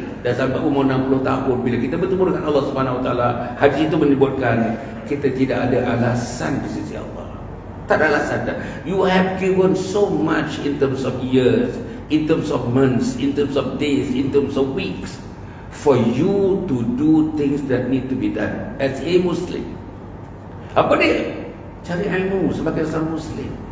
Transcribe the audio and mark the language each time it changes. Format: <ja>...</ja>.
<ms>Dan sampai umur 60 tahun bila kita bertemu dengan Allah Subhanahu Wa Taala, haji itu menyebutkan kita tidak ada alasan di sisi Allah. Tak ada alasan.</ms> <en>You have given so much in terms of years, in terms of months, in terms of days, in terms of weeks, for you to do things that need to be done as a Muslim.</en> <ms>Apa dia? Cari ilmu sebagai seorang Muslim.</ms>